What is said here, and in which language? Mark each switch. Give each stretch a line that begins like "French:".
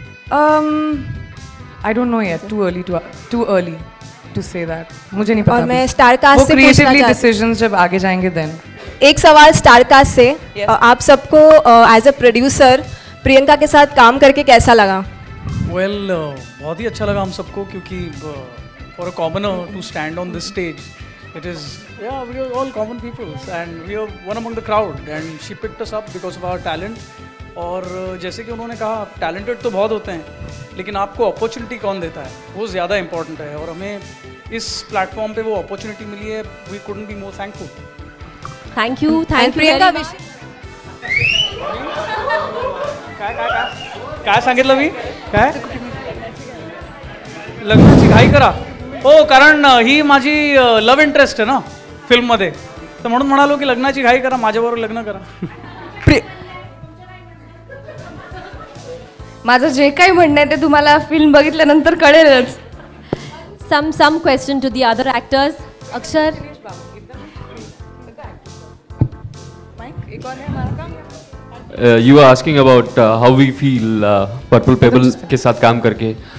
English: I don't know yet. Too early to say that.
Hindi: मुझे नहीं पता। और मैं स्टारकास्ट से पूछना चाहती हूँ। decisions जब आगे जाएंगे then। एक सवाल स्टारकास्ट से, आप सबको एज अ प्रोड्यूसर प्रियंका के साथ काम करके कैसा लगा?
English: Well,
Hindi: बहुत ही अच्छा लगा हम सबको, क्योंकि
English: for a commoner to stand on this stage, it is, yeah, we are all common people and we are one among the crowd and she picked us up because of our talent।
Hindi: और जैसे कि उन्होंने कहा, talented तो बहुत होते हैं, लेकिन आपको अपॉर्चुनिटी कौन देता है वो ज़्यादा इंपॉर्टेंट है, और हमें इस प्लेटफॉर्म पे वो अपॉर्चुनिटी मिली है।
English: We couldn't be more thankful. Thank you Priyanka.
Marathi: काय सांगितलं मी? काय लग्नाची घाई करा? हो, कारण ही माझी लव्ह इंटरेस्ट आहे ना फिल्ममध्ये, तर म्हणून म्हणालो की लग्नाची घाई करा, माझ्याबरोबर लग्न करा। माझं जे काही म्हणणं आहे ते तुम्हाला फिल्म बघितल्यानंतर कळेलच।
English: some question to the other actors. Akshar, you are asking about how we feel Purple Pebble
Hindi: के साथ काम करके।